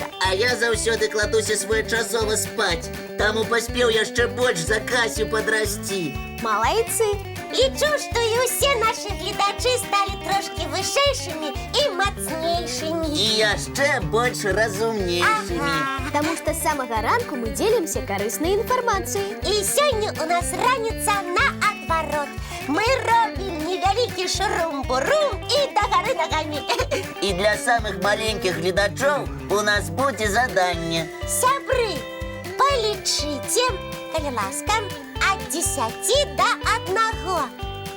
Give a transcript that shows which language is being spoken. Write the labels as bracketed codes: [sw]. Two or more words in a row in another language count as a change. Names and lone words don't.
[be] А я заўсёды кладуся своечасова спаць. Таму паспеў яшчэ больш за Касю падрасці. Молодцы. Лічу, што і ўсе нашы гледачы сталі трошки вышэйшымі і мацнейшымі. І яшчэ больш разумнейшымі. [ru] Потому что с самого ранку мы делимся корыстной информацией. [be] І сёння у нас раніца наадварот. Мы робім невялікі шурум-бурум і дагары нагамі. І для самых маленькіх гледачоў у нас будзе заданне. Сябры, полічыце, калі ласка, ад 10 до 1.